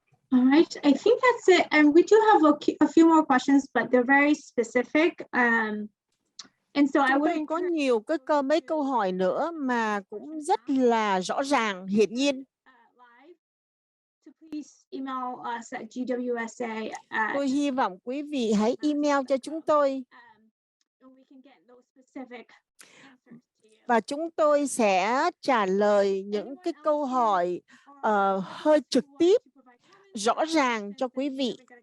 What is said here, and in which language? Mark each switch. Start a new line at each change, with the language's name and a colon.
English: All right, I think that's it. And we do have a few more questions, but they're very specific. And so I would
Vietnamese: có nhiều mấy câu hỏi nữa mà cũng rất là rõ ràng, hiển nhiên.
English: To please email us at gwsa.
Vietnamese: Tôi hy vọng quý vị hãy email cho chúng tôi.
English: We can get those specific answers to you.
Vietnamese: Và chúng tôi sẽ trả lời những cái câu hỏi hơi trực tiếp, rõ ràng cho quý vị.